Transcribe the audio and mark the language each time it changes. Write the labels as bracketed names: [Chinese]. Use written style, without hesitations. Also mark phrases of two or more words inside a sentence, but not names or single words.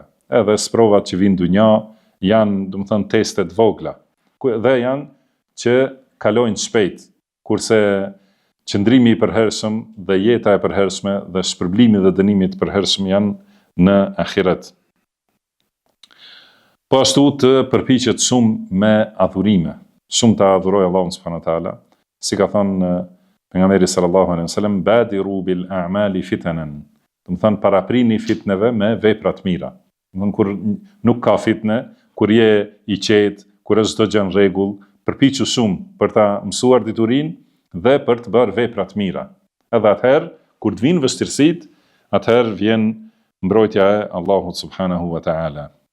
[Albanian] Edhe sprovat që vinë dunja janë, do të thënë, testet vogla, dhe janë që kalojnë shpejt, kurse qëndrimi i përhershëm dhe jeta e përhershme dhe shpërblimi dhe dënimi i përhershëm janë në ahiret. Po ashtu të përpiqet shumë me adhurime, shumë të adhuroj Allahun [Arabic] سبحانه وتعالى, [Albanian] si ka thënë pejgamberi [Arabic] صلى الله عليه وسلم, بادروا بالأعمال فتنا. [Albanian] Do të thënë paraprini fitneve me vepra të mira. Do të thënë kur nuk ka fitne, kur je i qetë, kur është çdo gjë në rregull, përpiqu shumë për ta mësuar diturinë dhe për të bërë vepra të mira. Edhe atëherë kur të vinë vështirësitë, atëherë vjen mbrojtja e Allahut [Arabic] سبحانه وتعالى.